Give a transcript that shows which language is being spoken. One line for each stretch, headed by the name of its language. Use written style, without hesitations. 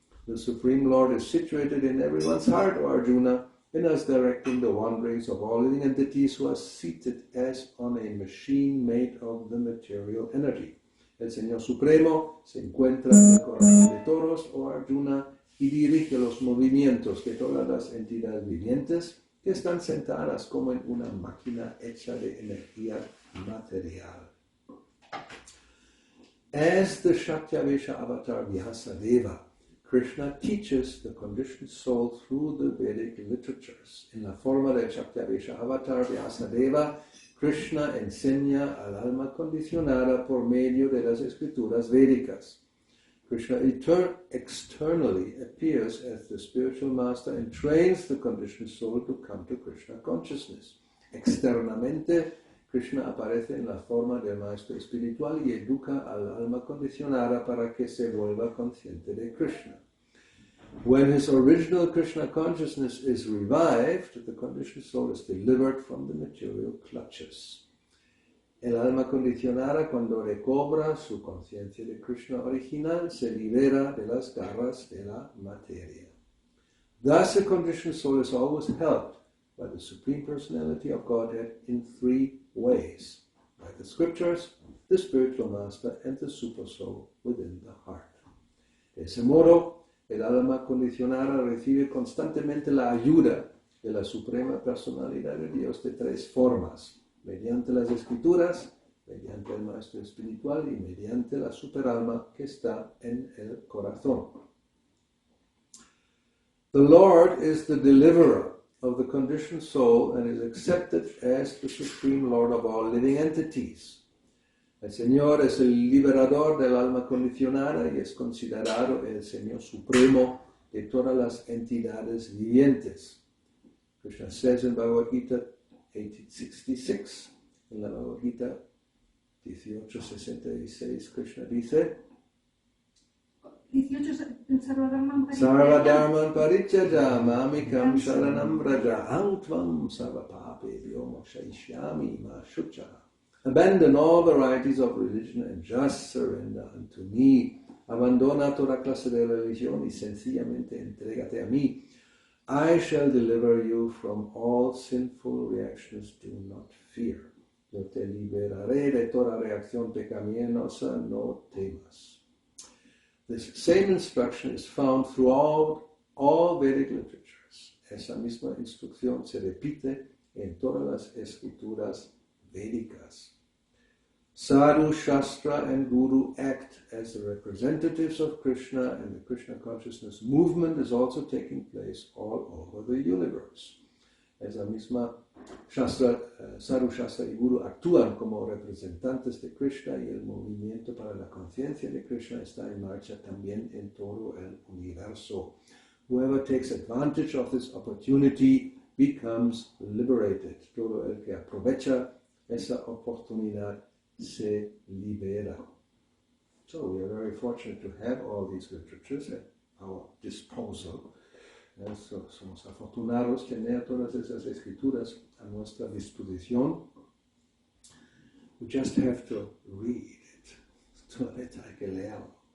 English: The Supreme Lord is situated in everyone's heart, O Arjuna, and is directing the wanderings of all living entities who are seated as on a machine made of the material energy.
Spanish: El Señor Supremo se encuentra en el corazón de todos, o Arjuna, y dirige los movimientos de todas las entidades vivientes que están sentadas como en una máquina hecha de energía material.
English: As the Shatyavesha avatar Vyasadeva, Krishna teaches the conditioned soul through the Vedic literatures.
Spanish: En la forma del Shatyavesha avatar Vyasadeva, Krishna enseña al alma condicionada por medio de las escrituras védicas.
English: Krishna externally appears as the spiritual master and trains the conditioned soul to come to Krishna consciousness.
Spanish: Externamente, Krishna aparece en la forma del maestro espiritual y educa al alma condicionada para que se vuelva consciente de Krishna.
English: When his original Krishna consciousness is revived, the conditioned soul is delivered from the material clutches.
Spanish: El alma condicionada, cuando recobra su conciencia de Krishna original, se libera de las garras de la materia.
English: Thus, the conditioned soul is always helped by the Supreme Personality of Godhead in three ways: by the scriptures, the spiritual master, and the super soul within the heart.
Spanish: De ese modo, el alma condicionada recibe constantemente la ayuda de la Suprema Personalidad de Dios de tres formas: mediante las escrituras, mediante el maestro espiritual y mediante la superalma que está en el corazón.
English: The Lord is the deliverer of the conditioned soul and is accepted as the Supreme Lord of all living entities.
Spanish: El Señor es el liberador del alma condicionada y es considerado el Señor Supremo de todas las entidades vivientes.
English: Krishna says in Bhagavad Gita 1866,
Spanish: en la Bhagavad Gita 1866, Krishna dice,
Sanskrit: 18, Sarvadharman Sarvadharman parityaja mamikam sharanam vraja antvam sarvapapebhyo mokshayishyami ma shucha.
English: Abandon all varieties of religion and just surrender unto me.
Spanish: Abandona toda clase de religión y sencillamente entrégate a mí.
English: I shall deliver you from all sinful reactions. Do not fear.
Spanish: Yo te liberaré de toda reacción pecaminosa. No temas.
English: This same instruction is found throughout all Vedic literatures.
Spanish: Esa misma instrucción se repite en todas las escrituras védicas.
English: Sadhu, Shastra, and Guru act as the representatives of Krishna, and the Krishna consciousness movement is also taking place all over the universe.
Spanish: Esa misma Shastra, Sadhu, Shastra y Guru actúan como representantes de Krishna y el movimiento para la conciencia de Krishna está en marcha también en todo el universo.
English: Whoever takes advantage of this opportunity becomes liberated.
Spanish: Todo el que aprovecha esa oportunidad se libera.
English: So we are very fortunate to have all these literatures at our disposal.
Spanish: Somos afortunados tener todas esas escrituras a nuestra disposición.
English: We just have to read it.
Spanish: Solamente hay que leerlo.